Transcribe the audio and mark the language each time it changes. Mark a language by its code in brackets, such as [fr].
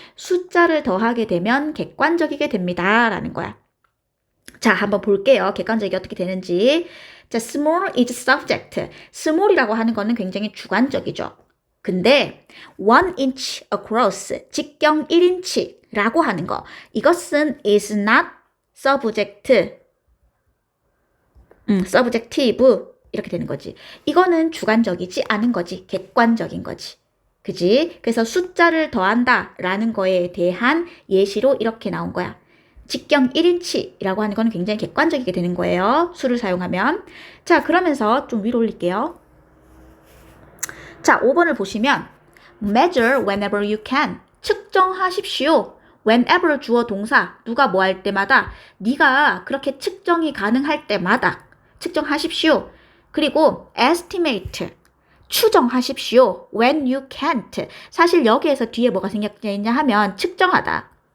[ko] 숫자를 더하게 되면 객관적이게 됩니다. 라는 거야. 자, 한번 볼게요. 객관적이 어떻게 되는지. [en] 자, small is subject. [ko] small이라고 하는 거는 굉장히 주관적이죠. 근데 [en] 1 inch across, [ko] 직경 1인치라고 하는 거. 이것은 [en] is not subject. [ko] subjective 이렇게 되는 거지. 이거는 주관적이지 않은 거지. 객관적인 거지. 그지? 그래서 숫자를 더한다 라는 거에 대한 예시로 이렇게 나온 거야. 직경 1인치라고 하는 건 굉장히 객관적이게 되는 거예요. 수를 사용하면. 자, 그러면서 좀 위로 올릴게요. 자, 5번을 보시면 [en] measure whenever you can. [ko] 측정하십시오. whenever 주어 동사. 누가 뭐 할 때마다. 네가 그렇게 측정이 가능할 때마다 측정하십시오. 그리고 estimate. 추정하십시오. [en] when you can't. [ko] 사실 여기에서 뒤에 뭐가 생겼냐 하면 측정하다.